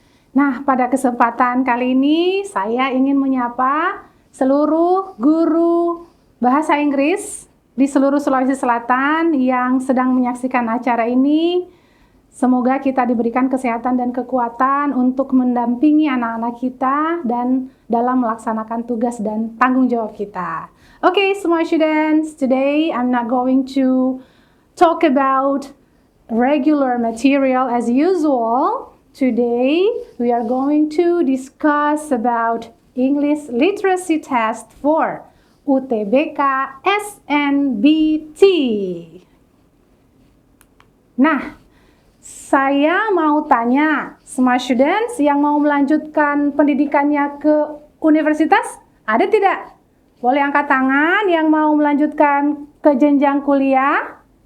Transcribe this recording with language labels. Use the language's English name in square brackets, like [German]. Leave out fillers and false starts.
[Indonesian] Nah, pada kesempatan kali ini saya ingin menyapa seluruh guru bahasa Inggris di seluruh Sulawesi Selatan yang sedang menyaksikan acara ini. Semoga kita diberikan kesehatan dan kekuatan untuk mendampingi anak-anak kita dan dalam melaksanakan tugas dan tanggung jawab kita. [English] Okay, smart students, today I'm not going to talk about regular material as usual. Today, we are going to discuss about English Literacy Test for UTBK SNBT. [Indonesian] Nah, saya mau tanya, [English] smart students [Indonesian] yang mau melanjutkan pendidikannya ke universitas, ada tidak? Boleh angkat tangan yang mau melanjutkan ke jenjang kuliah?